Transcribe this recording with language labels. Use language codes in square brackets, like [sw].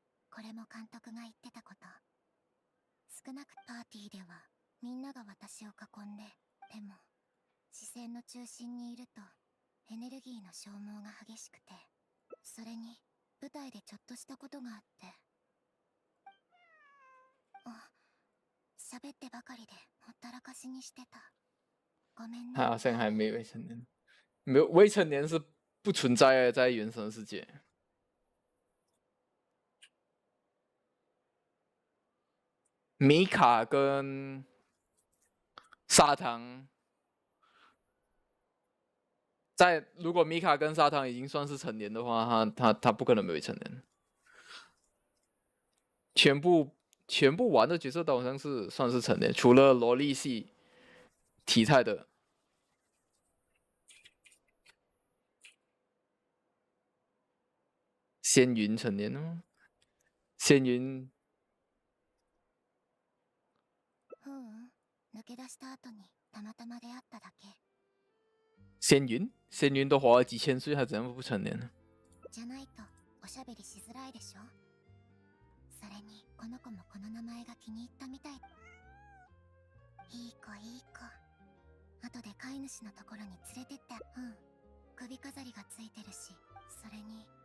[ja] これも監督が言ってたこと。少なくパーティーではみんなが私を囲んで、でも視線の中心にいるとエネルギーの消耗が激しくて、それに舞台でちょっとしたことがあって、喋ってばかりでほったらかしにしてた。ごめんね。 [zh] 他好像还没未成年，没有未成年是不存在的，在原神世界。米卡跟砂糖，如果米卡跟砂糖已经算是成年的话，他不可能没未成年。全部玩的角色都好像是算是成年，除了萝莉系体态的。仙云成年了吗？仙云。 [ja] 抜け出した後にたまたま出会っただけ。 [zh] 仙云都活了几千岁，还怎样不成年呢？ [ja] じゃないとおしゃべりしづらいでしょ。それにこの子もこの名前が気に入ったみたい。いい子いい子。後で飼い主のところに連れてって。首飾りがついてるし、それに